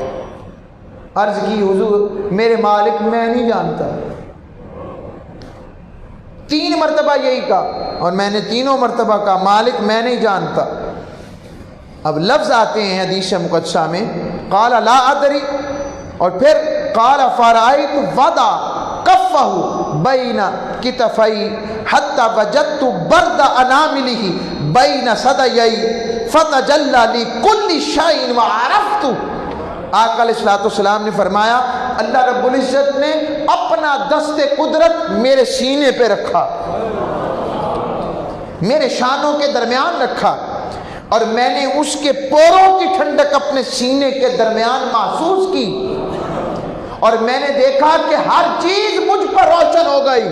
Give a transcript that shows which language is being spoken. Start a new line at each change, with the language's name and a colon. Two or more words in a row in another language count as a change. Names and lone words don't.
Urdu: عرض کی حضور میرے مالک میں نہیں جانتا۔ 3 مرتبہ یہی کہا، اور میں نے تینوں مرتبہ کہا مالک میں نہیں جانتا۔ اب لفظ آتے ہیں حدیث مقدسہ میں،
Arabic: قال لا ادری، اور پھر قال فرأیت وضع کفہ بین کتفی حتی وجدت برد اناملہ بین صدیی فتجلی لکل شیء وعرفت۔
Urdu: آقا علیہ الصلوۃ والسلام نے فرمایا اللہ رب العزت نے اپنا دست قدرت میرے سینے پہ رکھا، میرے شانوں کے درمیان رکھا، اور میں نے اس کے پوروں کی ٹھنڈک اپنے سینے کے درمیان محسوس کی، اور میں نے دیکھا کہ ہر چیز مجھ پر روشن ہو گئی۔